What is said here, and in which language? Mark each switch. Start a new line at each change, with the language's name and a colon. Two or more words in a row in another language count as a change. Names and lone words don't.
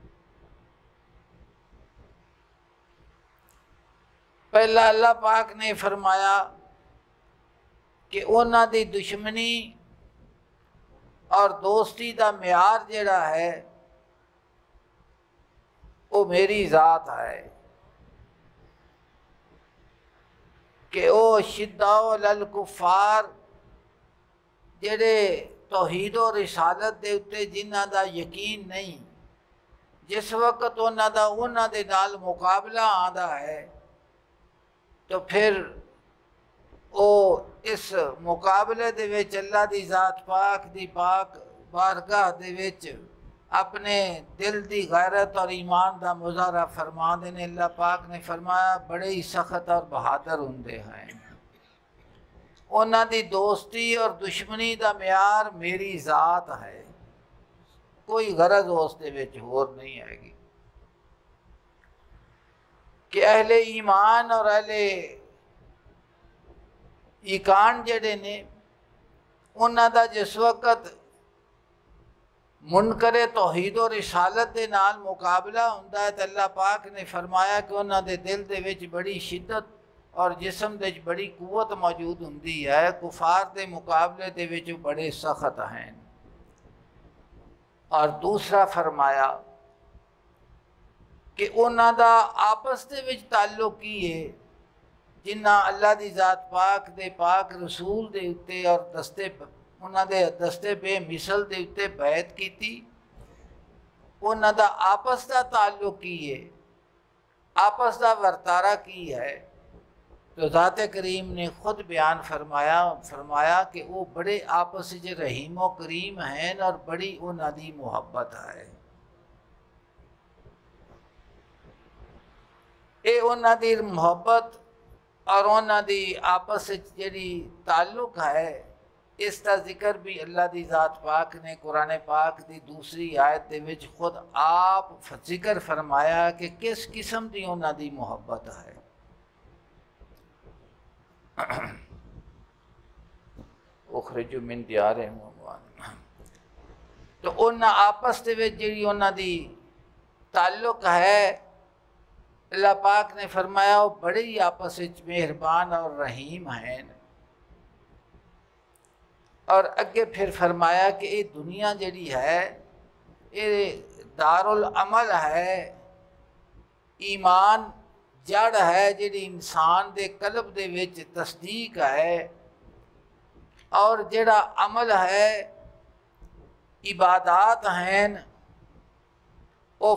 Punjabi: پہلا اللہ پاک نے فرمایا کہ انہاں دی دشمنی اور دوستی دا معیار جڑا ہے وہ میری ذات ہے، کہ او
Arabic: شداء علی الکفار
Punjabi: جڑے توحید و رسالت دے اتے جنہ دا یقین نہیں، جس وقت انہاں دے نال مقابلہ آندا ہے تو پھر او اس مقابلے دے وچ اللہ دی ذات پاک دی پاک بارگاہ دے وچ اپنے دل دی غیرت اور ایمان دا مظاہرہ فرما دینے۔ اللہ پاک نے فرمایا بڑے ہی سخت اور بہادر ہوندے ہیں، انہاں دی دوستی اور دشمنی دا معیار میری ذات ہے، کوئی غرض اس دے وچ ہور نہیں آئے گی۔ کہ اہل ایمان اور اہل ایقان جڑے نے انہاں دا جس وقت منکر توحید و رسالت دے نال مقابلہ ہوندا ہے تو اللہ پاک نے فرمایا کہ انہاں دے دل دے وچ بڑی شدت اور جسم دے وچ بڑی قوت موجود ہوندی ہے، کفار دے مقابلے دے وچ بڑے سخت ہیں۔ اور دوسرا فرمایا کہ انہاں دا آپس دے وچ تعلق کی ہے، جنہ اللہ دی ذات پاک دے پاک رسول دے اتے اور انہاں دے دستے بے مثل دے اتے بیعت کیتی، انہاں دا آپس دا تعلق کی ہے، آپس دا ورتارہ کی ہے، تو ذات کریم نے خود بیان فرمایا کہ وہ بڑے آپس وچ رحیم و کریم ہیں اور بڑی انہاں دی محبت ہے۔ اے انہاں دی محبت اور انہاں دی آپس وچ جڑی تعلق ہے، اس کا ذکر بھی اللہ دی ذات پاک نے قرآن پاک دی دوسری آیت دے وچ خود آپ ذکر فرمایا کہ کس قسم دی انہاں دی محبت ہے۔
Arabic: اخرجوا من دیارہم واموالہم،
Punjabi: تو انہاں آپس دے وچ جڑی انہاں دی تعلق ہے، اللہ پاک نے فرمایا وہ بڑے ہی آپس وچ مہربان اور رحیم ہیں۔ اور اگے پھر فرمایا کہ یہ دنیا جڑی ہے یہ دار العمل ہے، ایمان جڑ ہے جڑی انسان دے قلب دے وچ تصدیق ہے، اور جڑا عمل ہے عبادات ہیں، وہ